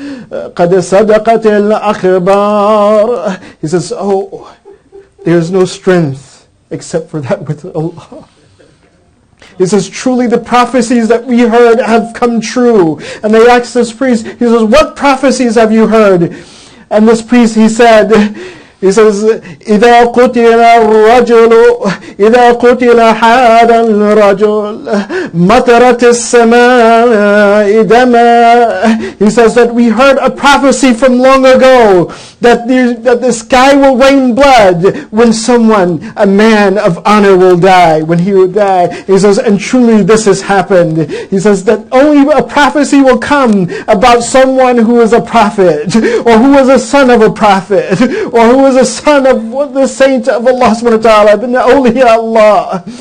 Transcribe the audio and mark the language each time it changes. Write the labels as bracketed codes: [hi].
[ar] قَدْ صَدَقَتِ الْأَخْبَارِ." [en] He says, "Oh, there is no strength except for that with Allah." He says, "Truly the prophecies that we heard have come true." And they asked this priest, he says, "What prophecies have you heard?" And this priest, he says, [ar] إِذَا قُتِلَ الرَّجُلُ إِذَا قُتِلَ هَذَا الرَّجُلُ مَطَرَتِ السَّمَاءِ دَمًا. [en] He says that we heard a prophecy from long ago that the sky will rain blood when someone, a man of honor, will die, when he will die. He says, and truly this has happened. He says that only a prophecy will come about someone who is a prophet, or who is a son of a prophet, or who is a son of the saint of Allah subhanahu wa ta'ala, bin awliya Allah.